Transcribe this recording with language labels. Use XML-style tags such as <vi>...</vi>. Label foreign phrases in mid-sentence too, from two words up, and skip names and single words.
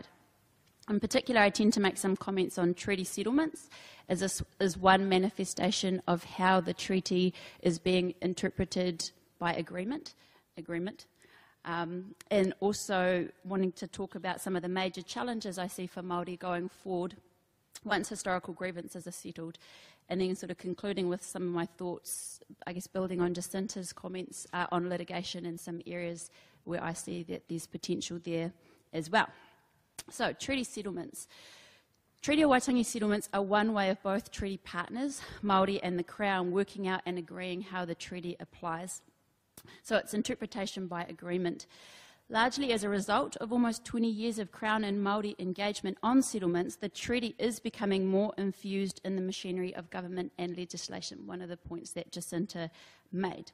<en>In particular, I tend to make some comments on treaty settlements, as this is one manifestation of how the treaty is being interpreted by agreement, and also wanting to talk about some of the major challenges I see for Māori going forward once historical grievances are settled, and then sort of concluding with some of my thoughts, I guess building on Jacinta's comments on litigation and some areas where I see that there's potential there as well. So, treaty settlements. Treaty o Waitangi settlements are one way of both treaty partners, Māori and the Crown, working out and agreeing how the treaty applies. So it's interpretation by agreement. Largely as a result of almost 20 years of Crown and Māori engagement on settlements, the treaty is becoming more infused in the machinery of government and legislation, one of the points that Jacinta made.</en>